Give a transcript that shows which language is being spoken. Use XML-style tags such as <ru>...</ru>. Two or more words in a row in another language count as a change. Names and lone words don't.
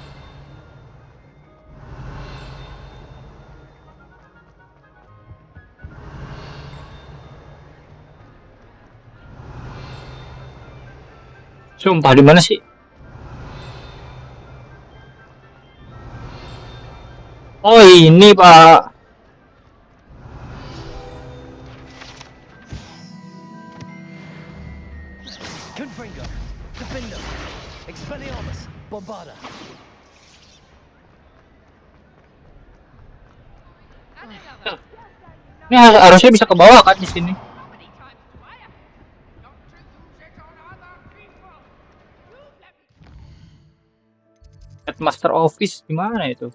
<id>Sumpah di mana sih? Oh ini Pak.</id> <la>Confringo. Defendo. Expelliarmus. Bombarda.</la> <id>Ini harusnya bisa ke bawah kan di sini. Master Office gimana itu?</id>